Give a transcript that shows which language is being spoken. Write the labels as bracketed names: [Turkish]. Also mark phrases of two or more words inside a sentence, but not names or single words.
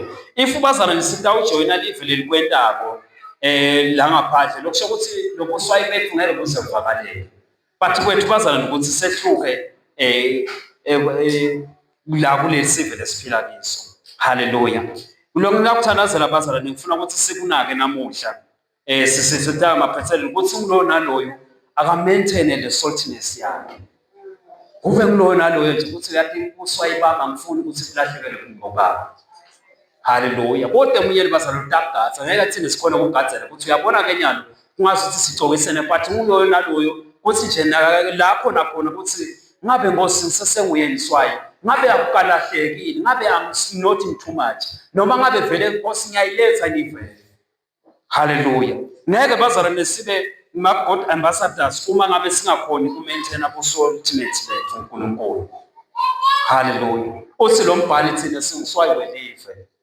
[Swati] If bazalwane sitawujoyina live lelikwentako la ngaphandle lokusho ukuthi lobuswayi bethu ngeke buze buvakaleke. But kwethu bazalwane ukuthi sehluke la kulesive lesiphila kiso. Hallelujah. Lokhu ngakuthandazela bazalwane ngifuna ukuthi sikunake namuhla sisithatha amaphethelo ukuthi ngulo naloyo aka [English] maintain the saltiness [Swati] yakhe. Kube ngulo naloyo nje ukuthi yathi uswayi baba ngifuni ukuthi kulahlekele ngobaba. Hallelujah. Kodwa umyeni bazalwane utagatsa ngeke thina sikhona ukugadzela ukuthi uyabona ke nyalo kungazi ukuthi sicokisene but ngulo naloyo ukuthi nje lapho nakhona ukuthi ngabe Nkosi ngisesenguye iswayi ngabe akukalahlekile ngabe [English] I'm not too much [Swati] noma ngabe vele Nkosi ngiyayiletha ngivele. Hallelujah. Ngeke bazalwane sibe ma- [English] God ambassadors [Swati] uma ngabe singakhoni ku-maintain abo-saltiness bethu uNkulunkulu. Hallelujah. Uthi lo mbhali thina singiswayi welive.